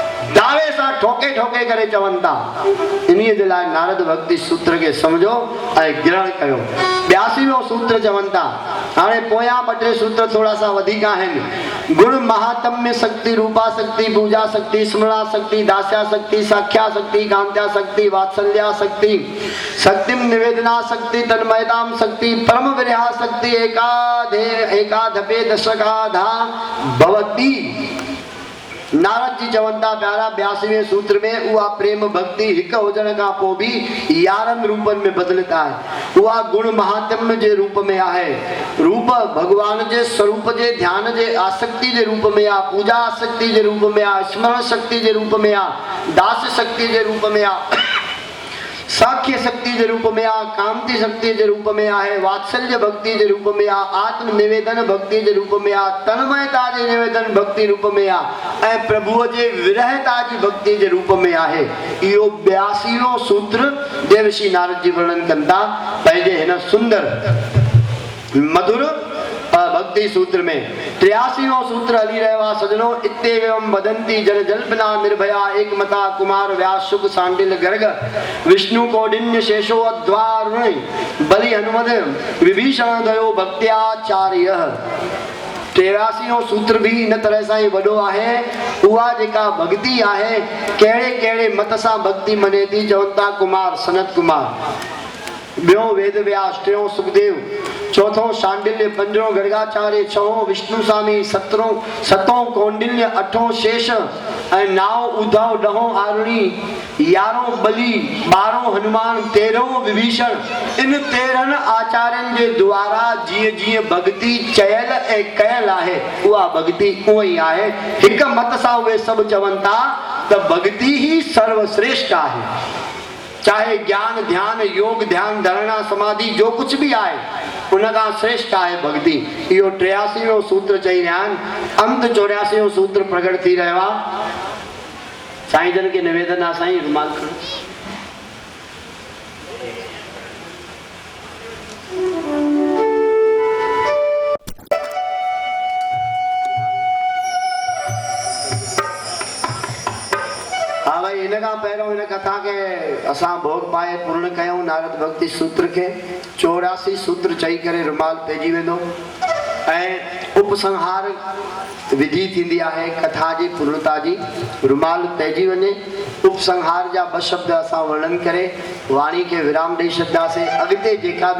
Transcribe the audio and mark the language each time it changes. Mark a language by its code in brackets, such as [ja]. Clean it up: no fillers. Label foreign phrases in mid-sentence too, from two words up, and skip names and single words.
[sd] दावे सां ठोके ठोके करे चवनि था। इन्हीअ जे लाइ नारद भक्ति सूत्र खे सम्झो ऐं ग्रहण कयो। 82 सूत्र चवनि था। हाणे पोयां ॿ टे सूत्र थोड़ा सा वधीक आहिनि। [sa] गुण महात्म्य शक्ति, रूपा शक्ति, पूजा शक्ति, स्मरणा शक्ति, दास्या शक्ति, साख्या शक्ति, कांत्या शक्ति, वात्सल्या शक्ति, शक्तिम निवेदना शक्ति, तन्मयताम शक्ति, परम विरहा शक्ति, एकाधपे दशकाधा भवती। [sd] नारद जी चवनि था प्यारा 82वें सूत्र में उहा प्रेम भक्ति हिक हुजण खां पोइ बि 11 रूपनि में बदिलत आहे। उहा गुण महात्म्य जे रूप में आहे, रूप भगवान जे स्वरूप जे ध्यान जे आसक्ति जे रूप में आहे, पूजा आसक्ति जे रूप में आहे, स्मरण शक्ति जे रूप में आहे, दास शक्ति जे रूप में आहे, साख्य शक्ति के रूप में आ, कांति शक्ति के रूप में आहे, वात्सल्य भक्ति के रूप में आ, आत्म निवेदन भक्ति के रूप में आ, तन्मयता के निवेदन भक्ति रूप में आ, ऐं प्रभु के विरहता की भक्ति के रूप में आहे। इहो 82वां सूत्र देवर्षि नारद जी वर्णन कंदा पंहिंजे हिन सुंदर मधुर भक्ति सूत्र में। 83वां सूत्र हली रहियो आहे सजनो। [sa] इत्येवं वदन्ति जन जल्पना निर्भया एकमता कुमार व्यास शुक सांडिल गर्ग विष्णु कौंडिन्य शेषो अद्वारुण बलि हनुमद विभीषण दयो भक्त्याचार्य। [sd] 83वां सूत्र भी इन तरह सां ही वॾो आहे। उहा जेका भक्ति आहे कहिड़े कहिड़े मत सां भक्ति मने थी, चवनि था कुमार सनत कुमार, ॿियों वेद व्यास, टियों सुखदेव, चौथों शांडिल्य, पंजों गर्गाचार्य, छहों विष्णु स्वामी, सतों कौंडिन्य, अठों शेष ऐं नाओं उद्धव, ॾहों आरुणी, 11हों बलि, 12हों हनुमान, 13हों विभीषण। इन 13 आचार्यनि जे द्वारा जीअं जीअं भक्ति चयल ऐं कयल आहे उहा भक्ति उहो ई आहे। हिक मत सां उहे सभु चवनि था त भक्ति ही सर्वश्रेष्ठ आहे। चाहे ज्ञान ध्यान योग ध्यान धारणा समाधि जो कुछ भी आए उनका श्रेष्ठ आहे भक्ति। इहो 83वां सूत्र चई रहिया आहिनि। अंत 84वां सूत्र प्रकट थी रहियो आहे। साईं जन के निवेदन आहे साईं रुमाल खणो। हाँ भाई, इन खां पहिरियों इन कथा के असां भोग पाए पूर्ण कयूं नारद भक्ति सूत्र के। 84 सूत्र चई करे रुमाल पइजी वेंदो ऐं उपसंहार विधि थींदी आहे कथा जी पूर्णता जी। रुमाल पइजी वञे, उपसंहार जा 2 शब्द असां वर्णन करे वाणी के विराम ॾेई छॾंदासीं। अॻिते जेका बि